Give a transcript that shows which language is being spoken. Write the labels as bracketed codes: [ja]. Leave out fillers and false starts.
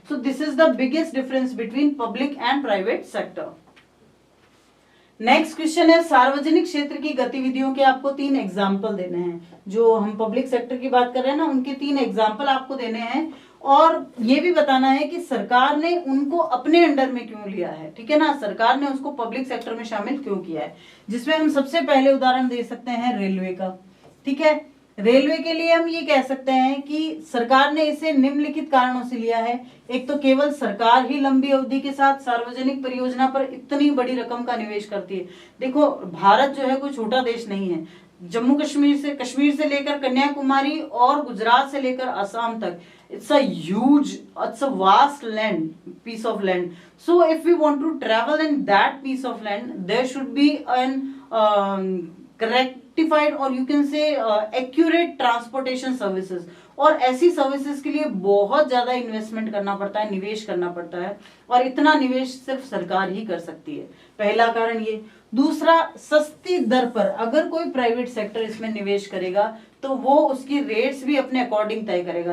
[en] So this is the biggest difference between public and private sector. [hi] Next question है, सार्वजनिक क्षेत्र की गतिविधियों के आपको 3 एग्जाम्पल देने हैं. जो हम पब्लिक सेक्टर की बात कर रहे हैं ना, उनके 3 एग्जाम्पल आपको देने हैं और ये भी बताना है कि सरकार ने उनको अपने अंडर में क्यों लिया है. ठीक है ना, सरकार ने उसको पब्लिक सेक्टर में शामिल क्यों किया है. जिसमें हम सबसे पहले उदाहरण दे सकते हैं रेलवे का. ठीक है, रेलवे के लिए हम ये कह सकते हैं कि सरकार ने इसे निम्नलिखित कारणों से लिया है. एक तो केवल सरकार ही लंबी अवधि के साथ सार्वजनिक परियोजना पर इतनी बड़ी रकम का निवेश करती है. देखो, भारत जो है कोई छोटा देश नहीं है. जम्मू कश्मीर से लेकर कन्याकुमारी और गुजरात से लेकर असम तक, [en] it's a vast land, piece of land. So if we want to travel in that piece of land, there should be an rectified or you can say accurate transportation services. [hi] और ऐसी सर्विसेज के लिए बहुत ज्यादा investment करना पड़ता है, निवेश करना पड़ता है, और इतना निवेश सिर्फ सरकार ही कर सकती है. पहला कारण ये. दूसरा, सस्ती दर पर अगर कोई प्राइवेट सेक्टर इसमें निवेश करेगा तो वो उसकी रेट्स भी अपने अकॉर्डिंग तय करेगा.